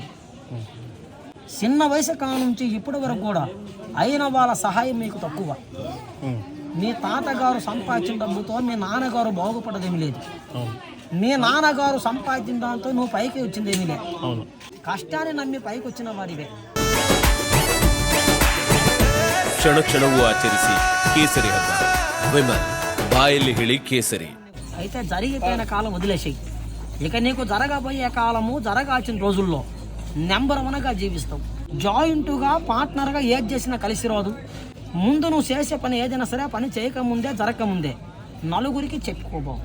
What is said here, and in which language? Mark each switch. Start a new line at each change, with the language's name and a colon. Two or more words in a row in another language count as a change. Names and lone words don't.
Telugu: చిన్న వయసు కా నుంచి ఇప్పటి వరకు కూడా అయిన వాళ్ళ సహాయం మీకు తక్కువ. మీ తాతగారు సంపాదించిన డబ్బుతో మీ నాన్నగారు బాగుపడదేమీ లేదు. మీ నాన్నగారు సంపాదించిన దాంతో నువ్వు పైకి వచ్చింది ఏమీ లేదు. కష్టాన్ని నమ్మి పైకి వచ్చిన వాడివే.
Kannada: ಕ್ಷಣ ಕ್ಷಣವೂ ಆಚರಿಸಿ ಕೇಸರಿ ಹಬ್ಬ. ವಿಮಲ್ ಬಾಯಲ್ಲಿ ಹೇಳಿ ಕೇಸರಿ.
Telugu: అయితే జరిగిపోయిన కాలం వదిలేసాయి. ఇక నీకు జరగబోయే కాలము జరగాల్సిన రోజుల్లో నెంబర్ 1గా జీవిస్తావు. జాయింట్గా పార్ట్నర్గా ఏది చేసినా కలిసి రాదు. ముందు నువ్వు చేసే పని ఏదైనా సరే పని చేయకముందే జరగకముందే నలుగురికి చెప్పుకోబావు.